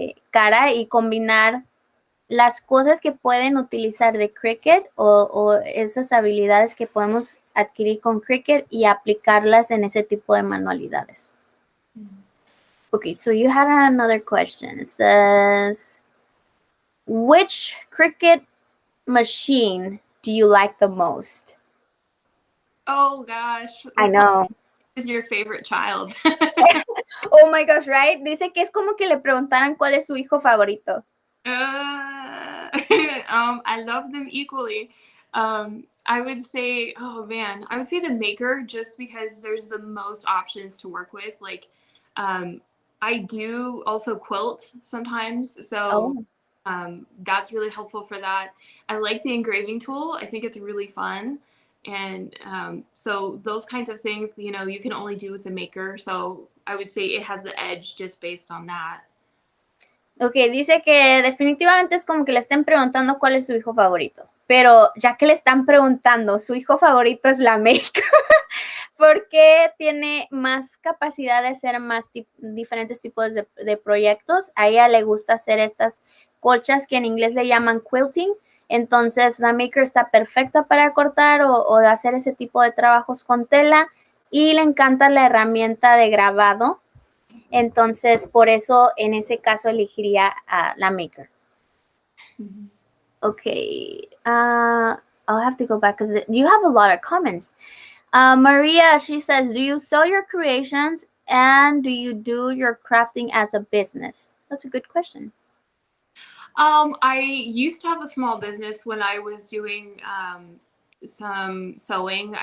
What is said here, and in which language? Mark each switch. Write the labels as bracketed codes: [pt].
[es] cara y combinar las cosas que pueden utilizar de Cricut o esas habilidades que podemos adquirir con Cricut y aplicarlas en ese tipo de manualidades. [en] Okay, so you had another question. It says, Which Cricut machine do you like the most? Oh gosh, I that's like, know. is your favorite child? Oh my gosh, right? [es] Dice que es como que le preguntaran cuál es su hijo favorito. [en] I love them equally. I would say, oh man, I would say the maker just because there's the most options to work with. Like, I do also quilt sometimes, so Oh. that's really helpful for that. I like the engraving tool. I think it's really fun. And so those kinds of things, you know, you can only do with the maker. So I would say it has the edge just based on that. [es] Ok, dice que definitivamente es como que le estén preguntando cuál es su hijo favorito. Pero ya que le están preguntando, su hijo favorito es la maker. Porque tiene más capacidad de hacer más diferentes tipos de proyectos. A ella le gusta hacer estas colchas que en inglés le llaman quilting. Entonces, la maker está perfecta para cortar o hacer ese tipo de trabajos con tela. Y le encanta la herramienta de grabado. Entonces, por eso en ese caso elegiría a la maker. Mm-hmm. [en] Okay. I'll have to go back because you have a lot of comments. Maria, she says, do you sell your creations and do you do your crafting as a business? That's a good question. I used to have a small business when I was doing some sewing.